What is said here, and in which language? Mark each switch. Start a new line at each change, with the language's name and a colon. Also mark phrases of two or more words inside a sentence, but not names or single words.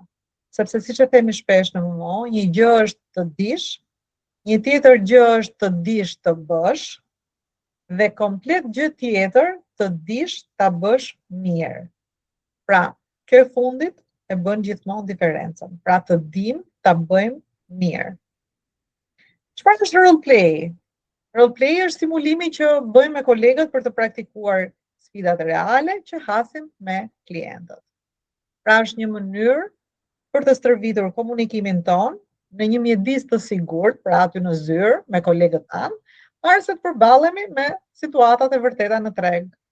Albanian: Sepse siç e themi shpesh në MMO, një gjë është të dish, një tjetër gjë është të dish të bësh, dhe komplet gjë tjetër të dish ta bësh mirë. Pra, kjo e fundit e bën gjithmonë diferencën. Pra të dim ta bëjmë mirë. Çfarë është
English: role play? Role play
Albanian: është simulimi që bëjmë me kolegët për të praktikuar sfidat reale që hasim me klientët. Pra është një mënyrë për të stërvitur komunikimin ton në një mjedis të sigurt, pra aty në zyrë me kolegët tanë, para se të përballemi me situatat e vërteta në treg.